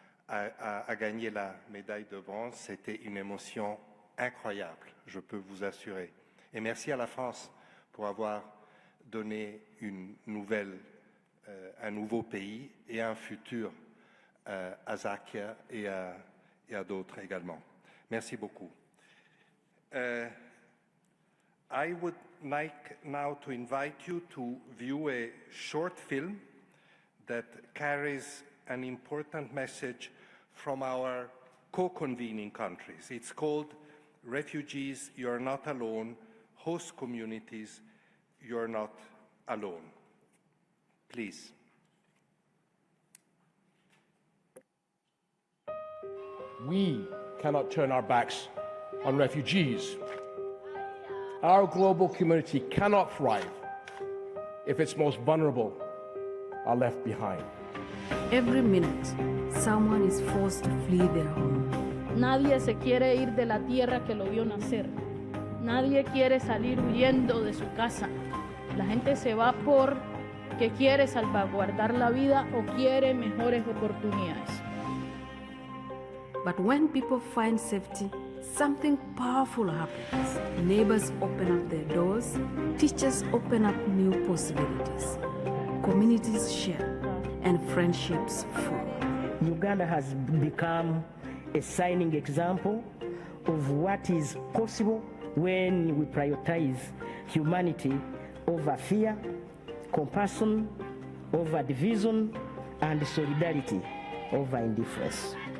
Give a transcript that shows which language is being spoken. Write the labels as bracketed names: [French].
[French] a gagné la médaille de bronze. C'était une émotion incroyable, je peux vous assurer. Et merci à la France pour avoir donné une nouvelle, un nouveau pays et un futur à Zakia et à d'autres également. Merci beaucoup. [English] I would like now to invite you to view a short film that carries an important message from our co-convening countries. It's called Refugees, You're Not Alone, Host Communities, You're Not Alone. Please. We cannot turn our backs on refugees. Our global community cannot thrive if its most vulnerable are left behind. Every minute, someone is forced to flee their home. [Spanish] Nadie se quiere ir de la tierra que lo vio nacer. Nadie quiere salir huyendo de su casa. La gente se va porque quiere salvaguardar la vida o quiere mejores oportunidades. [English] But when people find safety, something powerful happens. Neighbors open up their doors, teachers open up new possibilities, communities share, and friendships form. Uganda has become a shining example of what is possible when we prioritize humanity over fear, compassion over division, and solidarity over indifference.